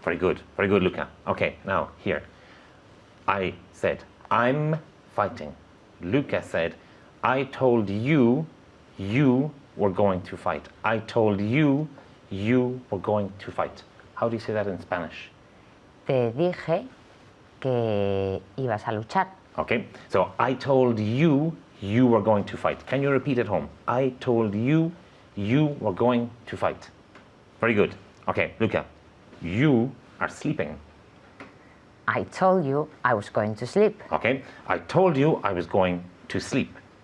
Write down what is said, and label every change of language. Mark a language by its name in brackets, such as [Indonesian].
[English] Very good, Luca. Okay, now here. I said, I'm fighting. Luca said, I told you were going to fight. I told you were going to fight. How do you say that in Spanish? [Spanish] Te dije que ibas a luchar. [English] Okay, so I told you were going to fight. Can you repeat at home? I told you were going to fight. Very good. Okay, Luca, you are sleeping. I told you I was going to sleep. Okay, I told you I was going to sleep.